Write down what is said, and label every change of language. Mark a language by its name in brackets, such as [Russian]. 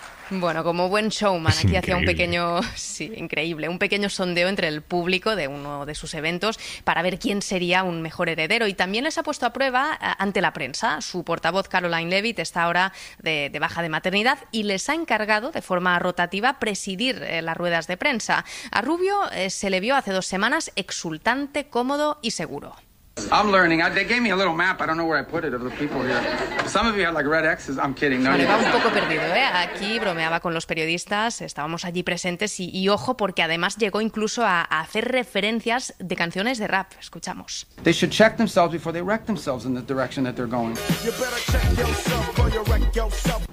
[Spanish] Bueno, como buen showman, aquí hacía un pequeño, sí, increíble, un pequeño sondeo entre el público de uno de sus eventos para ver quién sería un mejor heredero. Y también les ha puesto a prueba ante la prensa. Su portavoz, Caroline Leavitt, está ahora de baja de maternidad y les ha encargado de forma rotativa presidir las ruedas de prensa. A Rubio se le vio hace 2 semanas exultante, cómodo y seguro. [English] I'm learning. They gave me a little map. I don't know where I put it of the people here. Some of you had like red X's. I'm kidding. [Spanish] No, estaba un poco perdido, ¿eh? Aquí bromeaba con los periodistas. Estábamos allí presentes y ojo, porque además llegó incluso a hacer referencias de canciones de rap. Escuchamos. [English] They should check themselves before they wreck themselves in the direction that they're going. You better check yourself or you wreck yourself.